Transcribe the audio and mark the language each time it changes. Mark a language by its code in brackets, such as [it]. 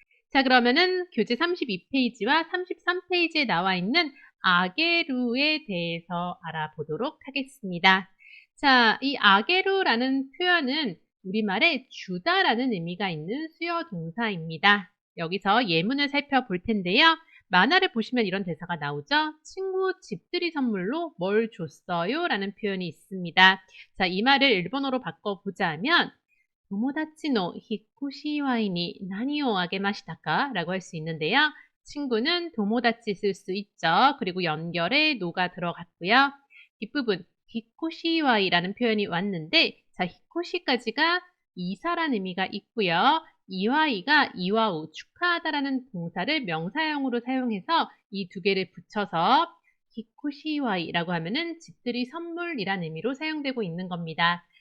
[ko] 자, 그러면은 교재 32페이지와 33페이지에 나와 있는 아게루에 대해서 알아보도록 하겠습니다. 자, 이 아게루라는 표현은 우리말에 주다라는 의미가 있는 수요 동사입니다. 여기서 예문을 살펴볼 텐데요. 만화를 보시면 이런 대사가 나오죠. 친구 집들이 선물로 뭘 줬어요? 라는 표현이 있습니다. 자, 이 말을 일본어로 바꿔보자면 [ja] 友達の引っ越し祝いに何をあげましたか? [ko] 라고 할 수 있는데요. 친구는 도모다치 쓸 수 있죠. 그리고 연결에 노가 들어갔고요. 뒷부분 히코시와이라는 표현이 왔는데 자, 히코시까지가 이사라는 의미가 있고요. 이와이가 이와우 축하하다라는 동사를 명사형으로 사용해서 이 두 개를 붙여서 히코시와이라고 하면은 집들이 선물이라는 의미로 사용되고 있는 겁니다.